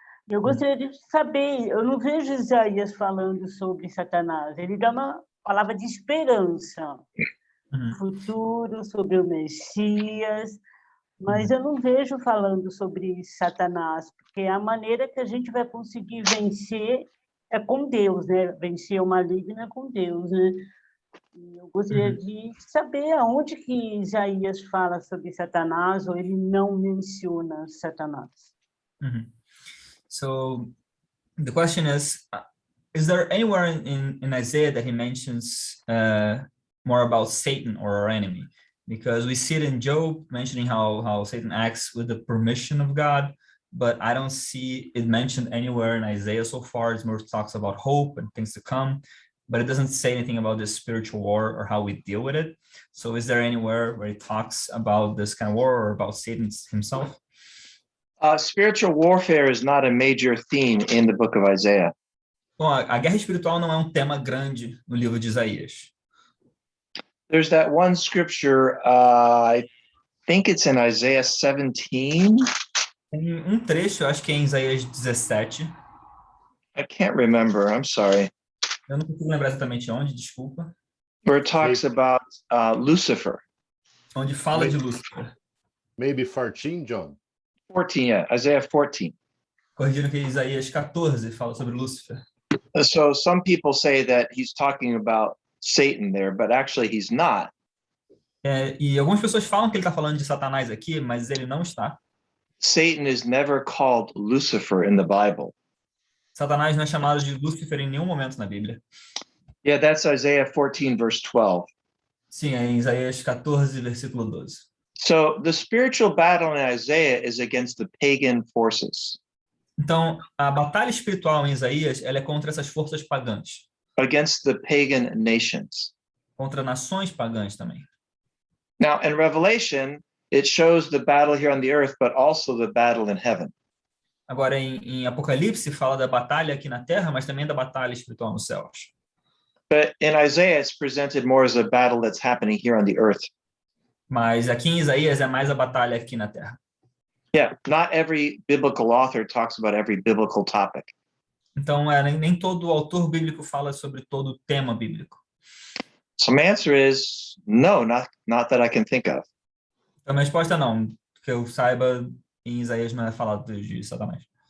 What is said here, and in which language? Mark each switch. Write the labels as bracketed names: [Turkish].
[Portuguese] Eu gostaria de saber, eu não vejo Isaías falando sobre Satanás, ele dá uma palavra de esperança, futuro, sobre o Messias, mas eu não vejo falando sobre Satanás, porque a maneira que a gente vai conseguir vencer é com Deus, né? Vencer o maligno é com Deus, né? Eu gostaria de saber aonde que Isaías fala sobre Satanás ou ele não menciona Satanás. [English] So the question is, is there anywhere in Isaiah that he mentions more about Satan or our enemy? Because we see it in Job mentioning how Satan acts with the permission of God, but I don't see it mentioned anywhere in Isaiah so far. It more talks about hope and things to come, but it doesn't say anything about this spiritual war or how we deal with it. So is there anywhere where it talks about this kind of war or about Satan himself? Spiritual warfare is not a major theme in the book of Isaiah. [Portuguese] Bom, a guerra espiritual não é um tema grande no livro de Isaías. [English] There's that one scripture, I think it's in Isaiah 17. [Portuguese] Tem um trecho, eu acho que é em Isaías 17. [English] I can't remember, I'm sorry. [Portuguese] Eu não consigo lembrar exatamente onde, desculpa. [English] Where it talks about Lucifer. [Portuguese] Onde fala de Lúcifer. [English] Maybe 14, John? 14, yeah, Isaiah 14. [Portuguese] Corrigindo que Isaías 14 fala sobre Lúcifer. [English] So some people say that he's talking about Satan there, but actually he's not. [Portuguese] E algumas pessoas falam que ele está falando de Satanás aqui, mas ele não está. [English] Satan is never called Lucifer in the Bible. [Portuguese] Satanás não é chamado de Lúcifer em nenhum momento na Bíblia. [English] Yeah, that's Isaiah 14, verse 12. [Portuguese] Sim, é em Isaías 14, versículo 12. [English] So the spiritual battle in Isaiah is against the pagan forces, [Portuguese] Então, a batalha espiritual em Isaías, ela é contra essas forças pagãs, [English] against the pagan nations. [Portuguese] contra nações pagãs também. [English] Now, in Revelation, it shows the battle here on the earth, but also the battle in heaven. [Portuguese] Agora, em Apocalipse, fala da batalha aqui na Terra, mas também da batalha espiritual nos céus. [English] But in Isaiah, it's presented more as a battle that's happening here on the earth. [Portuguese] Mas aqui em Isaías é mais a batalha aqui na Terra. [English] Yeah, not every biblical author talks about every biblical topic. [Portuguese] Então, nem todo autor bíblico fala sobre todo o tema bíblico. [English] So my answer is no, not that I can think of. [Portuguese] Então, a resposta é não, que eu saiba, em Isaías não é falado de Satanás.